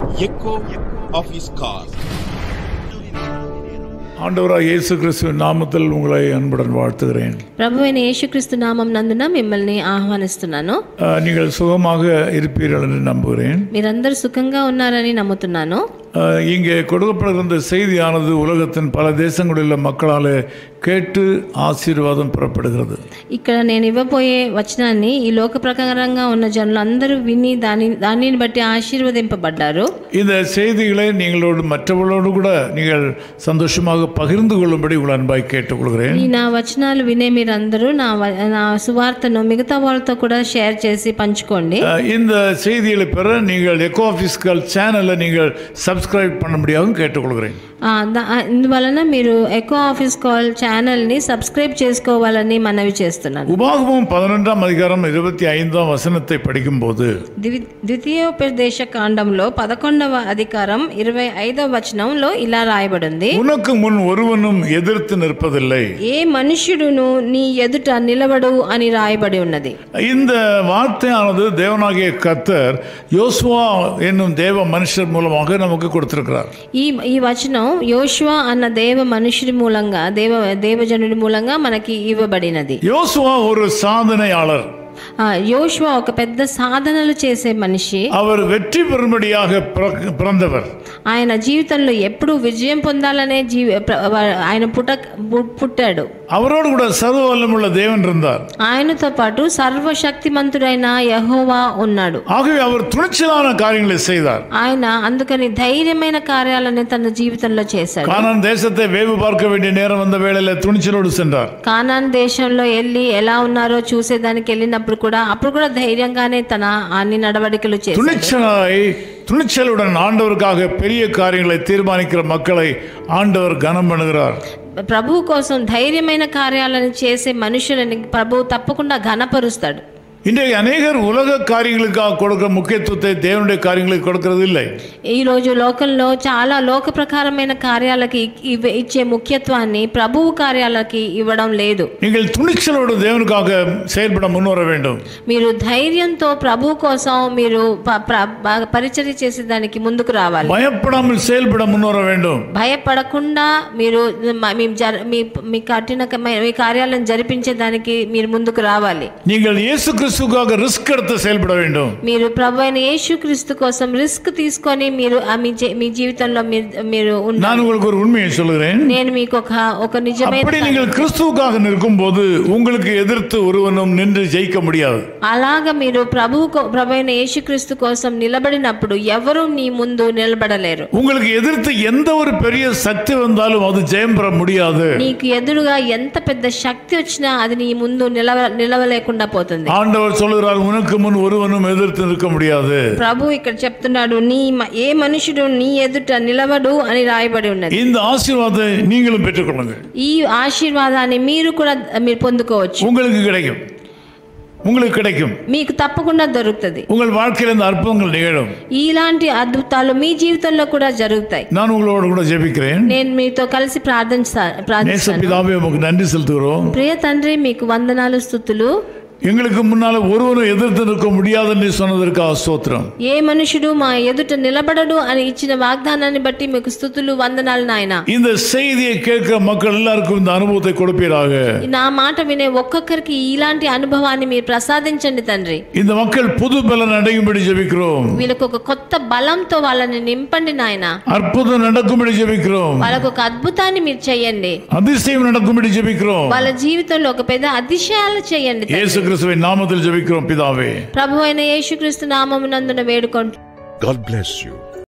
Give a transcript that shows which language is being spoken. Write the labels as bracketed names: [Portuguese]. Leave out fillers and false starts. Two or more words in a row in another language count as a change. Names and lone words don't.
[English] echo of his call. [Tamil] ஆண்டவராகிய இயேசு கிறிஸ்துவின் நாமத்தில் உங்களை அன்புடன் வாழ்த்துகிறேன். [Telugu] ప్రభువైన యేసుక్రీస్తు నామం నందున మిమ్మల్ని ఆహ్వానిస్తున్నాను. [Tamil] நீங்கள் சுகமாக இருப்பீர்கள் என்று நம்புகிறேன். [Telugu] మీరందరూ సుఖంగా ఉన్నారని నమ్ముతున్నాను. [Tamil] இங்கே கொடுக்கப்படுகிற செய்தியானது உலகத்தின் பல தேசங்களில் உள்ள மக்களால் கேட்டு ஆசீர்வாதம் பெறப்படுகிறது. [Telugu] ఇక్కడ నేను ఇవ్వబోయే వచనాన్ని ఈ లోక ప్రకారంగా ఉన్న జనులందరూ విని దానిని బట్టి ఆశీర్వదింపబడ్డారు. [Tamil] இந்த செய்திகளை நீங்களோடு மற்றவர்களோடு கூட நீங்கள் சந்தோஷமாக பகிர்ந்து கொள்ளும்படி உங்கள் அன்பாய் கேட்டுக்கொள்கிறேன். [Telugu] నా వచనాలు వినే మీరందరూ నా సువార్తను మిగతా వాళ్ళతో కూడా షేర్ చేసి పంచుకోండి. [Tamil] இந்த செய்திகளை பெற நீங்கள் எக்கோ ஆஃபிஸ்கல் சேனலை நீங்கள் சப்ஸ்கிரைப் பண்ண முடியாதுன்னு கேட்டுக்கொள்கிறேன். [Telugu] ఇందువలన మీరు ఎకో ఆఫీస్ కాల్ ఛానల్ని సబ్స్క్రైబ్ చేసుకోవాలని మనవి చేస్తున్నాను. [Tamil] உபாகமம் 11ஆம் அதிகாரம் 25ஆம் வசனத்தை படிக்கும்போது [Telugu] ద్వితీయోపదేశ కాండంలో 11వ అధికారం 25వ వచనంలో ఇలా రాయబడింది, [Tamil] உனக்கு முன் ஒருவனும் எதிர்த்து நிற்பதில்லை, [Telugu] ఏ మనుష్యుడును నీ ఎదుట నిలవడు అని రాయబడి ఉన్నది. [Tamil] இந்த வார்த்தையானது தேவனாகிய கர்த்தர் யோசுவா என்னும் தேவ மனுஷர் மூலமாக நமக்கு கொடுத்திருக்கிறார். [Telugu] ఈ వచనం యోషువా అన్న దేవ మనుషుడి మూలంగా దేవజనుడి మూలంగా మనకి ఇవ్వబడినది. [Tamil] யோசுவா ஒரு சாதனையாளர். [Telugu] యోషువా ఒక పెద్ద సాధనలు చేసే మనిషి. [Tamil] அவர் வெற்றி பெறும்படியாக பிறந்தவர். [Telugu] ఆయన జీవితంలో ఎప్పుడు విజయం పొందాలనే ఆయన పుట్టాడు. [Tamil] அவரோடு கூட சர்வ வல்லமுள்ள தேவன் இருந்தார். [Telugu] ఆయనతో పాటు సర్వశక్తిమంతుడైన యెహోవా ఉన్నాడు. [Tamil] ஆகவே அவர் துணிச்சலான காரியங்களை செய்தார். [Telugu] ఆయన అందుకని ధైర్యమైన కార్యాలను తన జీవితంలో చేశాడు. [Tamil] கானான் தேசத்தை வேவு பார்க்க வேண்டிய நேரம் வந்த வேளையில துணிச்சலோடு சென்றார். [Telugu] కానాన్ దేశంలో వెళ్ళి ఎలా ఉన్నారో చూసేదానికి వెళ్ళినప్పుడు కూడా ధైర్యంగానే తన అన్ని నడవడికలు చేశాడు. [Tamil] துணிச்சலுடன் ஆண்டவருக்காக பெரிய காரியங்களை தீர்மானிக்கிற மக்களை ஆண்டவர் கனம் பண்ணுகிறார். [Telugu] ప్రభు కోసం ధైర్యమైన కార్యాలను చేసే మనుషులని ప్రభు తప్పకుండా ఘనపరుస్తాడు. [Tamil] இன்றைக்கு அநேகர் உலக காரியங்களுக்காக கொடுக்கிற முக்கியத்துவத்தை தேவனுடைய காரியங்களுக்கு கொடுக்கிறது இல்லை. [Telugu] ఈ రోజు లోకంలో చాలా లోక ప్రకారమైన కార్యాలకి ఇచ్చే ముఖ్యత్వాన్ని ప్రభువు కార్యాలకి ఇవ్వడం లేదు. [Tamil] நீங்கள் துணிச்சலோடு தேவனுக்காக செயல்பட முன்வர வேண்டும். [Telugu] మీరు ధైర్యంతో ప్రభు కోసం మీరు పరిచర్య చేసేదానికి ముందుకు రావాలి. [Tamil] பயப்படாமல் செயல்பட முன்வர வேண்டும். [Telugu] భయపడకుండా మీరు మీ కార్యాలను జరిపించేదానికి మీరు ముందుకు రావాలి. [Tamil] நீங்கள் இயேசு கிறிஸ்துவுக்காக ரிஸ்க் எடுத்து செயல்பட வேண்டும். [Telugu] మీరు ప్రభువైన యేసుక్రీస్తు కోసం రిస్క్ తీసుకొని మీరు మీ జీవితంలో మీరు [Tamil] நான் உங்களுக்கு ஒரு உண்மையை சொல்கிறேன். [Telugu] నేను మీకు ఒక నిజమైన [Tamil] அப்படி நீங்கள் கிறிஸ்துவுக்காக நிற்கும்போது உங்களுக்கு எதிர்த்து ஒருவனும் நின்று ஜெயிக்க முடியாது. [Telugu] అలాగా మీరు ప్రభువైన యేసుక్రీస్తు కోసం నిలబడినప్పుడు ఎవరు నీ ముందు నిలబడలేరు. [Tamil] உங்களுக்கு எதிர்த்து எந்த ஒரு பெரிய சக்தி வந்தாலும் அது ஜெயம் பெற முடியாது. [Telugu] నీకు ఎదురుగా ఎంత పెద్ద శక్తి వచ్చినా అది నీ ముందు నిలవలేకుండా పోతుంది. [Tamil] ஆண்டவர் சொல்கிறார், உனக்கு முன் ஒருவனும் எதிர்த்து நிற்க முடியாது. [Telugu] ప్రభు ఇక్కడ చెప్తున్నాడు, ఏ మనుషుడు నీ ఎదుట నిలవడు అని రాయబడి ఉన్నది. [Tamil] இந்த ஆசீர்வாதத்தை நீங்களும் பெற்றுக்கொள்ளுங்கள். [Telugu] ఈ ఆశీర్వాదాన్ని మీరు కూడా పొందుకోవచ్చు. [Tamil] உங்களுக்கு கிடைக்கும். [Telugu] మీకు తప్పకుండా దొరుకుతుంది. [Tamil] உங்கள் வாழ்க்கையில் இந்த அற்புதங்கள் நிகழும். [Telugu] ఇలాంటి అద్భుతాలు మీ జీవితంలో కూడా జరుగుతాయి. [Tamil] நான் உங்களோடு கூட ஜெபிக்கிறேன். [Telugu] నేను మీతో కలిసి ప్రార్థిస్తాను. [Tamil] நேசபிதாவே உங்களுக்கு நன்றி செலுத்துகிறோம். [Telugu] ప్రియ తండ్రి మీకు వందనాలు స్తుతులు. [Tamil] எங்களுக்கு முன்னால ஒருவரும் எதிர்த்து நிற்க முடியாதுன்னு சொன்னதற்காக ஸ்தோத்திரம். [Telugu] ఏ మనుషుడు మా ఎదుట నిలబడడు అని ఇచ్చిన వాగ్దానాన్ని బట్టి మీకు స్తుతులు వందనాలు నాయనా. [Tamil] இந்த செய்தியை கேட்கிற மக்கள் எல்லாருக்கும் இந்த அனுபவத்தை கொடுப்பீராக. [Telugu] నా మాట వినే ఒక్కొక్కరికి ఇలాంటి అనుభవాన్ని మీరు ప్రసాదించండి తండ్రి. [Tamil] இந்த மக்கள் புது பலன் அடையும்படி ஜெபிக்கிறோம். [Telugu] వీళ్ళకు ఒక కొత్త బలంతో వాళ్ళని నింపండి నాయనా. [Tamil] அற்புதம் நடக்கும்படி ஜெபிக்கிறோம். [Telugu] వాళ్ళకు ఒక అద్భుతాన్ని మీరు చేయండి. [Tamil] அதிசயம் நடக்கும்படி ஜெபிக்கிறோம். [Telugu] వాళ్ళ జీవితంలో ఒక పెద్ద అతిశయాలు చేయండి. [Tamil] கிறிஸ்துவின் நாமத்தில் ஜெபிக்கிறோம் பிதாவே. [Telugu] ప్రభువైన యేసుక్రీస్తు నామమునందున వేడుకొంటున్నాము. [English] God bless you.